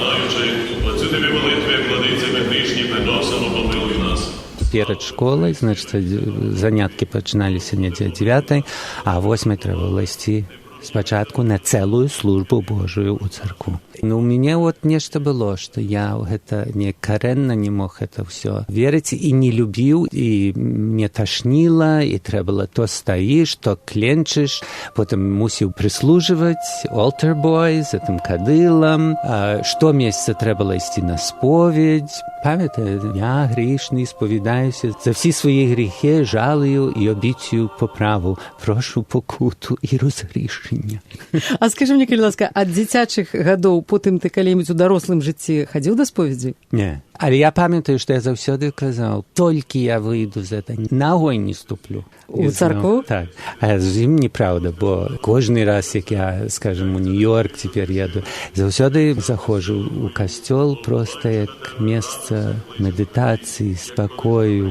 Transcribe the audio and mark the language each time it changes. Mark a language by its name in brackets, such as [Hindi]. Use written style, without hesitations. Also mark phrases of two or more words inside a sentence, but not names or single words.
[Belarusian] Перад школай, значыць, заняткі пачыналіся недзе 9, а 8 трэба было ісці спачатку на цэлую службу Божую ў царкву. Ну, у мяне вот нешта было, што я гэта не карэнна не мог это ўсё верыць і не любіў, і мне ташніла, і трэба было то стаіш, то кленчыш, потым мусіў прыслужваць [English] altar boy [Belarusian] з гэтым кадылам, штомесяца трэба было ісці на споведь. Памятаю, [Ukrainian] я грішны, сповідаюся за всі свої гріхи, жалую і обіцюю поправу, прошу покуту і розгрішення. [Belarusian] А скажи мне, калі ласка, ад дзіцячых гадоў потым ты калі-небудзь у дарослым жыцці хадзіў да споведзі? Не. Але я памятаю, што я заўсёды казаў, толькі я выйду з гэта, ногой не ступлю. У царкву? Так. А зусім неправда, бо кожны раз, як я, скажем, у Нью-Йорк цяпер еду, заўсёды заходжу у касцёл проста як месца медытацыі, спакою.